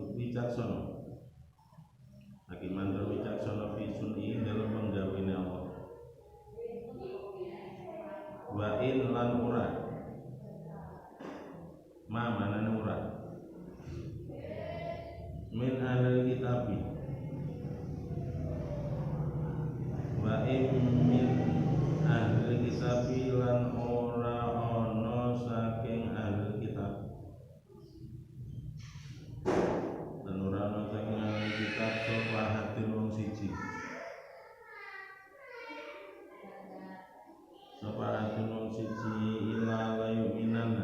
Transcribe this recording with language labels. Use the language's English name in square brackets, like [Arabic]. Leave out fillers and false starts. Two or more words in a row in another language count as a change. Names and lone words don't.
[Javanese] wicaksana. Hakiman tur wicaksana [Arabic] في صنع [Javanese] dalam penggaweane Allah. [Arabic] وإن [Javanese] lan ora. Ma manane ora. [Arabic] من أهل الكتاب. وإن من أهل الكتاب [Javanese] lan ora ana saking [Arabic] أهل الكتاب. [Javanese] Dan ora ana saking [Arabic] أهل الكتاب [Javanese] sapa hadin wong siji. Sapa hadin wong siji [Arabic] إلا ليؤمنن.